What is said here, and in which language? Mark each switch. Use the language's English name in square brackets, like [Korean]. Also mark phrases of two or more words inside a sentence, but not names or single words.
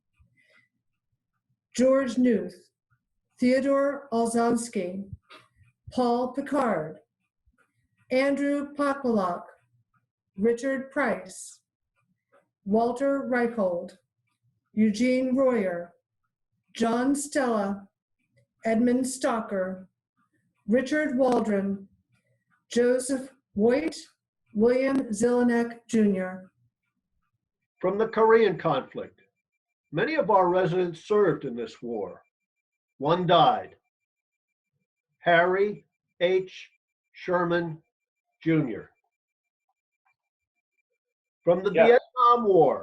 [English] George Newth, Theodore Olzonsky, Paul Picard, Andrew Pokwalak, Richard Price, Walter Reichold, Eugene Royer, John Stella, Edmund Stalker, Richard Waldron, Joseph Voigt, William Zelenek Jr. from the Korean conflict. Many of our residents served in this war. One died: Harry H. Sherman, Jr. From the Vietnam War.